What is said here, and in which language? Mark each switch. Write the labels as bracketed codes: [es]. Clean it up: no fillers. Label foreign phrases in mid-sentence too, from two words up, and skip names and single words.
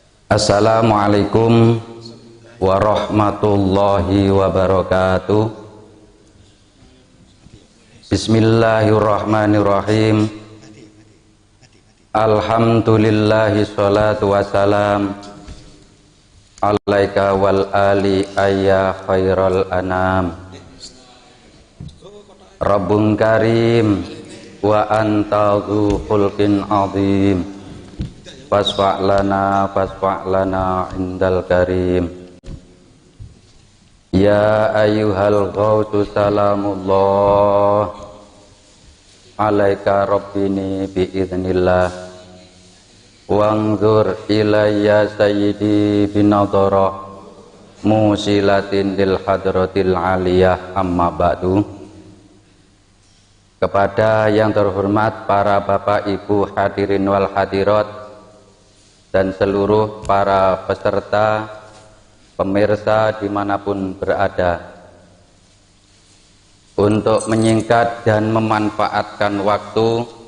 [ar] السلام عليكم ورحمة الله وبركاته. بسم الله الرحمن الرحيم. الحمد لله الصلاة والسلام عليك وآل أيا خير الأنام. ربٌّ كريم وأنت ذو خلق عظيم. فاشفع لنا عند الكريم. يا أيها الغوث سلام الله عليك ربني بإذن الله. وانظر إلي سيدي بنظرة موصلة للحضرة العلية أما بعد. [id] Kepada yang terhormat para bapak ibu [ar] حاضرين والحاضرات [id] dan seluruh para peserta, pemirsa dimanapun berada, untuk menyingkat dan memanfaatkan waktu,